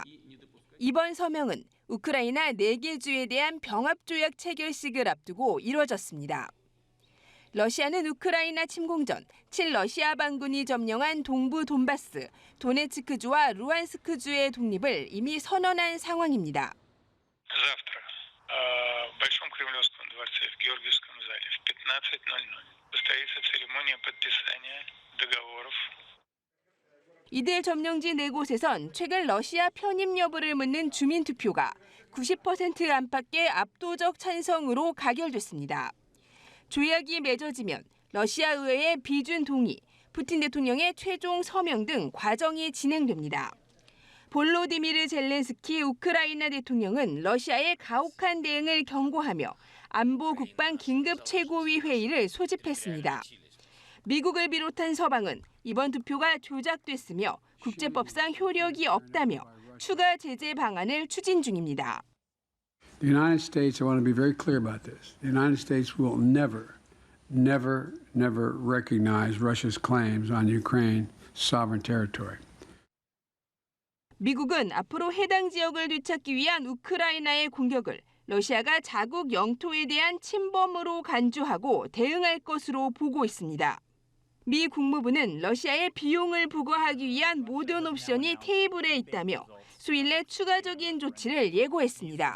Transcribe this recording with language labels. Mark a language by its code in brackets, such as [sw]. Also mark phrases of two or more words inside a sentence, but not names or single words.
[ko] 이번 서명은 우크라이나 4개 주에 대한 병합조약 체결식을 앞두고 이뤄졌습니다. 러시아는 우크라이나 침공 전 친러시아 반군이 점령한 동부 돈바스, 도네츠크주와 루안스크주의 독립을 이미 선언한 상황입니다. [ru] Завтра в Большом Кремлевском дворце в Георгиевском зале в 15:00 состоится церемония подписания договоров. [ko] 이들 점령지 4곳에선 최근 러시아 편입 여부를 묻는 주민투표가 90% 안팎의 압도적 찬성으로 가결됐습니다. 조약이 맺어지면 러시아 의회의 비준 동의, 푸틴 대통령의 최종 서명 등 과정이 진행됩니다. 볼로디미르 젤렌스키 우크라이나 대통령은 러시아의 가혹한 대응을 경고하며 안보 국방 긴급 최고위 회의를 소집했습니다. 미국을 비롯한 서방은 이번 투표가 조작됐으며 국제법상 효력이 없다며 추가 제재 방안을 추진 중입니다. [en] The United States, I want to be very clear about this. The United States will never recognize Russia's claims on Ukraine sovereign territory. [ko] 미국은 앞으로 해당 지역을 되찾기 위한 우크라이나의 공격을 러시아가 자국 영토에 대한 침범으로 간주하고 대응할 것으로 보고 있습니다. 미 국무부는 러시아의 비용을 부과하기 위한 모든 옵션이 테이블에 있다며 수일 내 추가적인 조치를 예고했습니다.